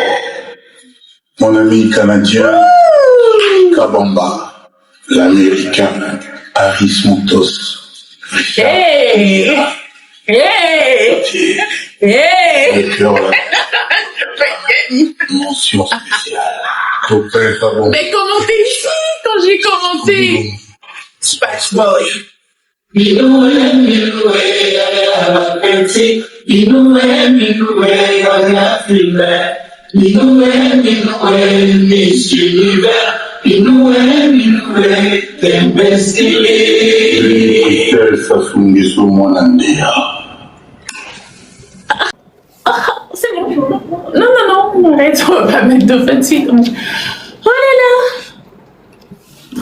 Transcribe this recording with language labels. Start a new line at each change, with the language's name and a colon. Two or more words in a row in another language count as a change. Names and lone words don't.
French: Mon ami canadien, Kabamba, l'américain, Harris Montos. Hey! Le cœur là. Mention spéciale. Ton père, pas bon. Mais commentez ici quand j'ai commenté. Space Boy. Minoué, yaya petit. Minoué, yaya filbert. Minoué, Miss Univers. Minoué, l'imbécile. Ça funge sur mon andéa. C'est bon. Non, arrête, on va pas mettre de fin de suite. Oh là là.